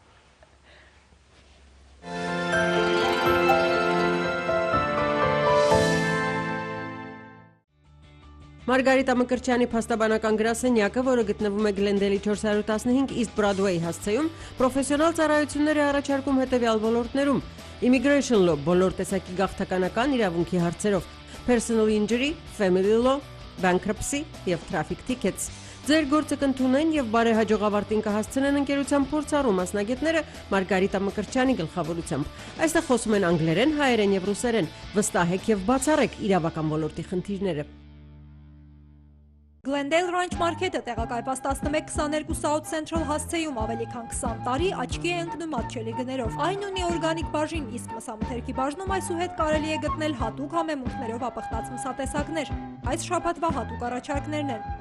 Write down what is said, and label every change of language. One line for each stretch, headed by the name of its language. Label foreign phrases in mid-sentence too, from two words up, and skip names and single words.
Armenian: Մարգարիտա Մկրտչյանի փաստաբանական գրասենյակը, որը գտնվում է Գլենդեյլի 415 East Broadway հասցեում, պրոֆեսիոնալ ծառայություններ է առաջարկում հետևյալ ոլորտներում.
English: Immigration law,
Armenian: բոլոր տեսակի գաղթականական իրավունքի հարցերով,
English: personal injury, family law, bankruptcy
Armenian: եւ
English: traffic tickets։
Armenian: Ձեր գործը կընդունեն եւ բարեհաջող ավարտին կհասցնեն ընկերության փորձառու մասնագետները Մարգարիտա Մկրտչյանի գլխավորությամբ։ Այստեղ խոսում են անգլերեն, հայերեն եւ ռուսերեն։ Վստահեք եւ բացառեք իրավական ոլորտի խնդիրները։ Glendale Ranch Market-ը տեղակայված 1122 South Central հասցեում ավելի քան 20 տարի աչքի է ընկնում մատչելի գներով։ Այն ունի օրգանիկ բաժին, իսկ մսամթերքի բաժնում այսուհետ կարելի է գտնել հատուկ համեմունքներով ապխտած մսատեսակներ։ Այս շաբաթվա հատուկ առաջարկներն են.